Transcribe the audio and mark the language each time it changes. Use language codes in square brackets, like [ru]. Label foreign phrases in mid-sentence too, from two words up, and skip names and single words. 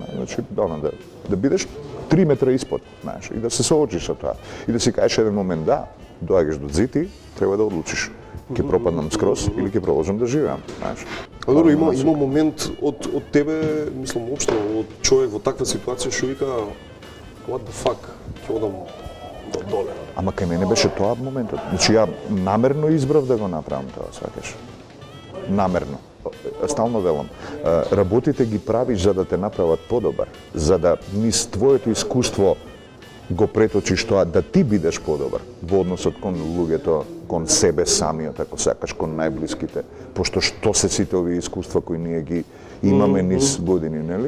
[mk] Значи, да бидеш 3 метра испод, знаеш, и да се соочиш со тоа. И да си кажеш еден момент, да, доаѓаш до зити, треба да одлучиш. Ќе пропаднам скроз или ќе продолжам да живеам, знаеш. А добро, има момент од тебе, мислам, општо, од човек во таква ситуација што вика [en] what the fuck, [mk] ќе одам до доле. Ама кај мене беше тоа моментот. Значи, ја намерно избрав да го направам тоа, сваќаш. Намерно. Стално велам, работите ги правиш за да те направат подобар, за да низ твоето искуство го преточиш тоа да ти бидеш подобар во односот кон луѓето, кон себе самиот, ако сакаш, кон најблиските, пошто што се сите овие искуства кои ние ги имаме низ години, нели?